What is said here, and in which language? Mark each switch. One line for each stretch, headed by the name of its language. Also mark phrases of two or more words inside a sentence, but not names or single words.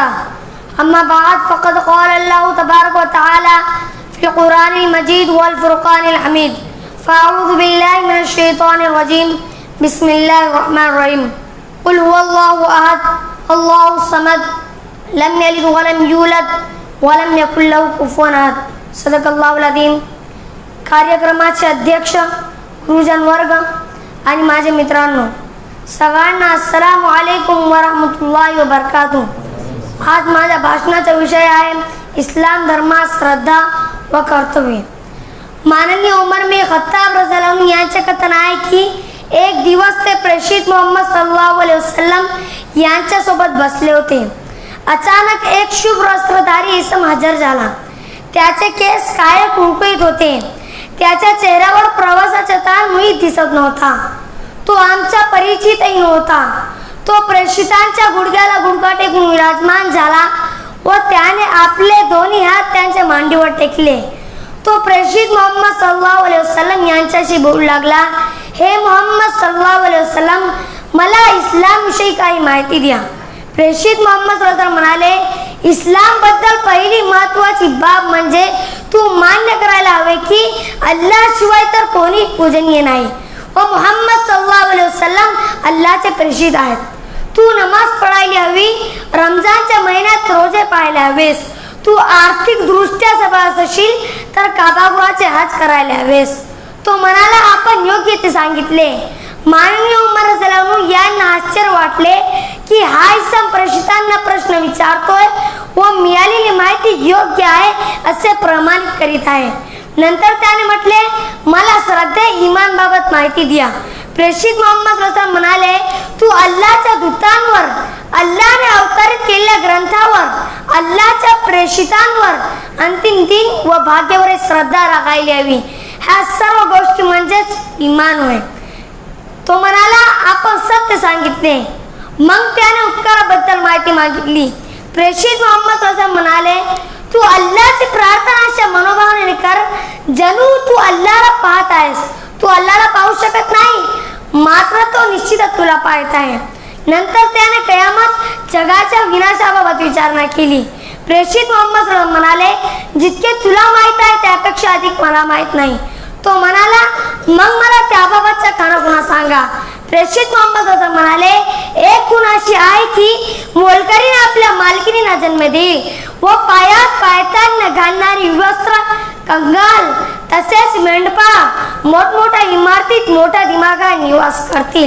Arabic: أما بعد فقد قال الله تبارك وتعالى في القرآن المجيد والفرقان الحميد. فأعوذ بالله من الشيطان الرجيم. بسم الله الرحمن الرحيم. قل هو الله أحد الله الصمد لم يلد ولم يولد ولم يكن له كفوا أحد. صدق الله العظيم.
Marathi: कार्यक्रमाचे अध्यक्ष, गुरुजन वर्ग आणि माझे मित्रांनो, सगळ्यांना
Arabic: السلام عليكم ورحمة الله وبركاته.
Marathi: आज माझ्या भाषणाचा विषय आहे इस्लाम धर्मात श्रद्धा व कर्तव्य। माननीय उमर में खत्ताब
Arabic: رضي الله عنه
Marathi: यांचे कथन आहे की एक दिवस ते प्रेषित मोहम्मद
Arabic: صلى الله عليه وسلم
Marathi: यांच्या सोबत बसले होते। अचानक एक शुभ वस्त्रधारी इसम हजर झाला। त्याचे केस काळे कुळकुळीत होते। त्याच्या चेहऱ्यावर प्रवासाचा ताण मुळीच दिसत नव्हता। तो आमचा परिचितही नव्हता। तो प्रेषितांच्या गुडघ्याला गुडघा टेकून विराजमान झाला व त्याने आपले दोन्ही हात त्यांच्या मांडीवर टेकले। तो प्रेषित मोहम्मद
Arabic: صلى الله عليه وسلم
Marathi: यांच्याशी बोलू लागला, हे मोहम्मद
Arabic: صلى الله عليه وسلم,
Marathi: मला इस्लाम विषयी काही माहिती द्या। प्रेषित मोहम्मद
Arabic: صلى الله عليه وسلم
Marathi: म्हणाले, इस्लाम बद्दल पहिली महत्त्वाची बाब म्हणजे तू मान्य करायला हवे की अल्लाह शिवाय तर कोणी पूजनीय नाही व मोहम्मद
Arabic: صلى الله عليه وسلم
Marathi: अल्लाहचे प्रेषित आहेत। तू नमाज पढायला हवी, रमजानच्या महिन्यात रोजे पाळायला हवेस। तू आर्थिक दृष्ट्या सबळ असशील तर काबागुराचे हज करायला हवेस। तो म्हणाला, आपण योग्य ते सांगितले। माननीय उमर
Arabic: رضي الله عنه
Marathi: यांना आश्चर्य वाटले की हा इसम प्रेषितांना प्रश्न विचारतोय व मिळालेली माहिती योग्य आहे असे प्रमाणित करीत आहे। नंतर त्याने म्हटले, मला श्रद्धे ईमान बाबत माहिती द्या। प्रेषित मोहम्मद
Arabic: صلى الله عليه وسلم
Marathi: म्हणाले, तू अल्लाहच्या दूतांवर, अल्लाहने अवतरित केलेल्या ग्रंथावर, अल्लाहच्या प्रेषितांवर, अंतिम दिन व भाग्यावर श्रद्धा राखायला हवी। ह्या सर्व गोष्टी म्हणजेच ईमान होय। तो म्हणाला, आपण सत्य सांगितले। मग त्याने उपकाराबद्दल माहिती मागितली। प्रेषित मोहम्मद
Arabic: صلى الله عليه وسلم
Marathi: म्हणाले, तू अल्लाहची प्रार्थना अशा मनोभावाने कर जणू तू अल्लाहला पाहत आहेस। तू अल्लाहला पाहू शकत नाही, मात्र तो निश्चितच तुला पाहत आहे। नंतर त्याने कयामत जगाच्या विनाशाबाबत विचारणा केली। प्रेषित मोहम्मद
Arabic: صلى الله عليه وسلم
Marathi: म्हणाले, जितके तुला माहित आहे त्यापेक्षा अधिक मला माहित नाही। तो म्हणाला, मग मला त्याबाबतचा खानाखुणा सांगा। प्रेषित मोहम्मद म्हणाले, एक खूण अशी आहे की मोलकरीने आपल्या मालकिनीला जन्म देईल व पायात पायतान घालणारी वस्त्र, कंगाल तसेच मेंढपा मोठमोठ्या इमारतीत मोठ्या दिमागाने निवास करतील.